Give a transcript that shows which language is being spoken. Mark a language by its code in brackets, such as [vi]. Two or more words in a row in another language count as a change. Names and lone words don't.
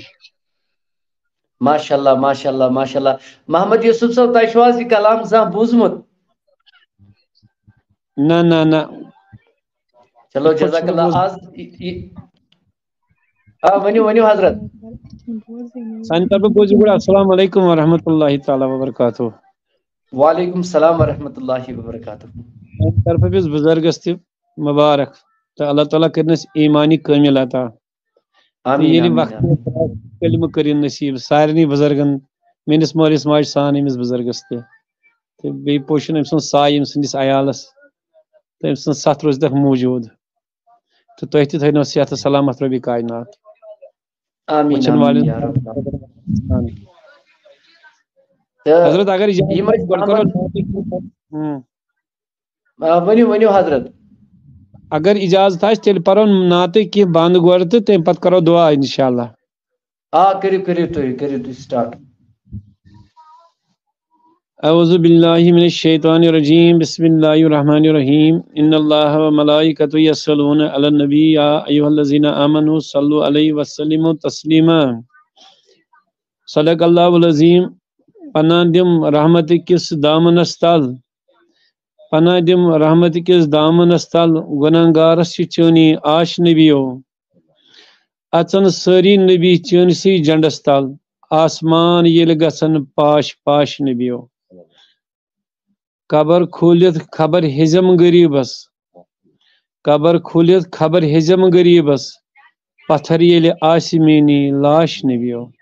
[ks] ماشاء اللہ. محمد یوسف صاحب تۄہہِ چھُو حظ یہِ کلام زانٛہہ بوٗزمُت؟ نہ. چلو جزاک اللہ. آز ؤنِو حضرت. سانہِ طرفہٕ بوٗزِو گۄڈٕ السلام علیکم ورحمۃ اللہ تعالیٰ وبرکاتہ. وعلیکم السلام ورحمۃ اللہ وبرکاتہ. سانہِ طرفہٕ أمِس بُزرگس تہِ مُبارک تہٕ اللہ تعالیٰ کٔرنَس ایٖمانی کٲمِل عطا. ییٚلہِ وقت کلمہٕ کٔرِن نصیٖب سارنٕے بُزرگن میٲنِس مٲلِس ماجہِ سان أمِس بُزرگس تہِ تہٕ بیٚیہِ پوشن أمۍ سُنٛد سایہِ أمۍ سٕنٛدِس عیالس تہٕ أمۍ سٕنٛز ستھ روزتکھ موٗجوٗد تہٕ تُہۍ تہِ تھٲینو صحت تہٕ سلامت رۄبِ کاینات. وٕچھن والٮ۪ن حضرت اگر ؤنِو حضرت. اگر اجازت آسہِ تیٚلہِ پرو نعتٕکۍ کینٛہہ بنٛد گۄڈٕ تہٕ تمہِ پتہٕ کرو دعا انشاءاللہ. کٔرِو تُہۍ سٹارٹ. [ar] اعوذ باللہ من الشیطان الرجیم بسم اللہ الرحمن الرحیم ان اللہ وملائکتہ یصلون علی النبی یا ایھا الذین آمنوا صلوا علیہ وسلموا تسلیما. [ks] صدق اللہ العظیم. پناہ دم رحمت کس دامنس تل پناہ دم رحمت کس دامنس تل گنہگارس چٲنی آش نبیو اژن سٲری نبی چٲنسٕے جنڈس تل آسمان ییٚلہِ گژھن پاش پاش نبیو. قبر کھوٗلِتھ خبر ہیٚزم غریٖبس قبر کھوٗلِتھ خبر ہیٚزم غریٖبس پتھر ییٚلہِ آسہِ میٛٲنی لاش نبیو.